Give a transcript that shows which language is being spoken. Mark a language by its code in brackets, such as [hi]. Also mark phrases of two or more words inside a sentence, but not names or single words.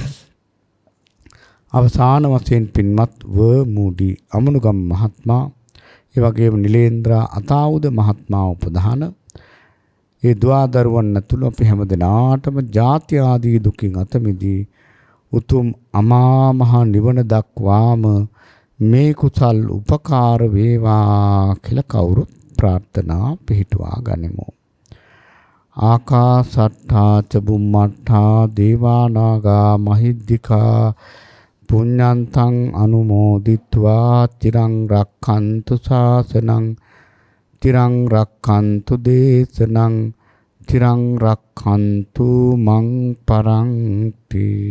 [si] අවසාන වශයෙන් පින්වත් මූඩි අමනුගම් මහත්මයා, ඒ වගේම නිලේන්ද්‍රා අතාවුද මහත්මයා උපදාන ඒ දුවදරුවන් ඇතුළු අපි හැම දිනාටම ජාති ආදී දුකින් අත මිදී උතුම් අමා මහ නිවන දක්වාම මේ කුසල් උපකාර වේවා කියලා කවුරුත් ප්‍රාර්ථනා පිහිටුවා ගනිමු. [pi] ආකාසට්ඨා ච බුම්මට්ඨා දේවා නාග මහිද්దికා පුඤ්ඤන්තං අනුමෝදිත්වා තිරං රක්ඛන්තු ශාසනං තිරං රක්ඛන්තු දේශනං තිරං රක්ඛන්තු මං පරන්ති.